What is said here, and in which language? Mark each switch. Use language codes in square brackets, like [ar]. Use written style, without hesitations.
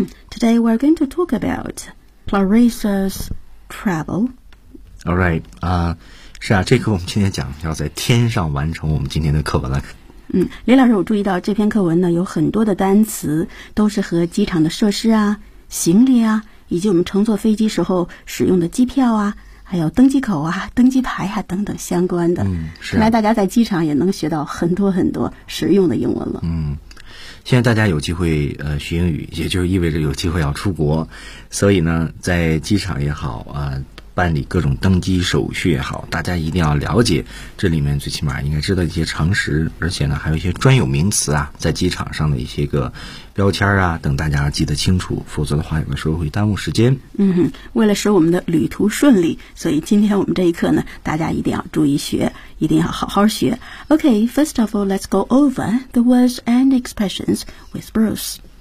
[en] Today we're going to talk about Clarissa's travel. All right. [zh] 是啊，这课我们今天讲要在天上完成我们今天的课文了。李老师，我注意到这篇课文呢有很多的单词都是和机场的设施啊、行李啊，以及我们乘坐飞机时候使用的机票啊，还有登机口啊、登机牌啊等等相关的。是。看来大家在机场也能学到很多很多实用的英文了。现在大家有机会学英语，也就是意味着有机会要出国，所以呢在机场也好啊，办理各种登机手续也好，大家一定要了解这里面最起码应该知道一些常识，而且呢还有一些专有名词啊，在机场上的一些个标签啊等，大家记得清楚，否则的话有的时候会耽误时间。为了使我们的旅途顺利，所以今天我们这一课呢大家一定要注意学，一定要好好学。 [en] OK, first of all, let's go over the words and expressions with Bruce.